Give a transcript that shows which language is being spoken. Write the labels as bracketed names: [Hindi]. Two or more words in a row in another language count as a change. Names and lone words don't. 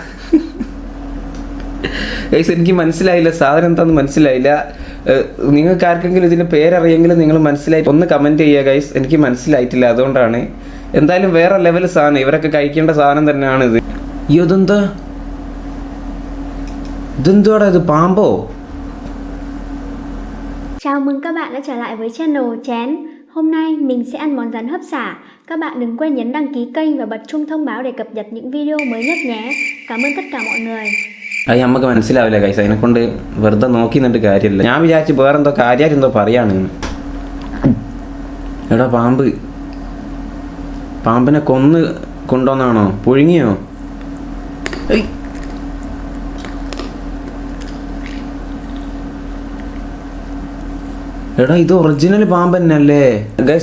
[Malayalam] ഗൈസ്, എനിക്ക് മനസ്സിലായില്ല, സാധനം എന്താന്ന് മനസ്സിലായില്ല. നിങ്ങൾക്ക് ആർക്കെങ്കിലും ഇതിന്റെ പേരറിയെങ്കിലും നിങ്ങൾ മനസ്സിലായി ഒന്ന് കമന്റ് ചെയ്യുക ഗൈസ്. എനിക്ക് മനസ്സിലായിട്ടില്ല, അതുകൊണ്ടാണ്. എന്തായാലും വേറെ ലെവൽ സാധനം, ഇവരൊക്കെ കഴിക്കേണ്ട സാധനം tന്നെയാണ് ഇത്. അയ്യോ, ഇതെന്തുവാടാ ഇത്? പാമ്പോ? [Vietnamese] Chào mừng các bạn đã trở lại với channel Chén. Hôm nay mình sẽ ăn món rắn hấp xả. Các bạn đừng quên nhấn đăng ký kênh và bật chuông thông báo để cập nhật những video mới nhất nhé. Cảm ơn tất cả mọi người. [Malayalam] അത് നമുക്ക് മനസ്സിലാവില്ല ഗൈസ്, അതിനെക്കൊണ്ട് വെറുതെ നോക്കി നിന്നിട്ട് കാര്യമില്ല. ഞാൻ വിചാരിച്ചു വേറെന്തോ കാര്യമായിട്ട് എന്തോ പറയാണ്. എടാ, പാമ്പിനെ കൊന്ന് കൊണ്ടുവന്നാണോ? പുഴുങ്ങിയോ? എടാ, ഇത് ഒറിജിനൽ പാമ്പ് തന്നെ അല്ലേ ഗൈസ്?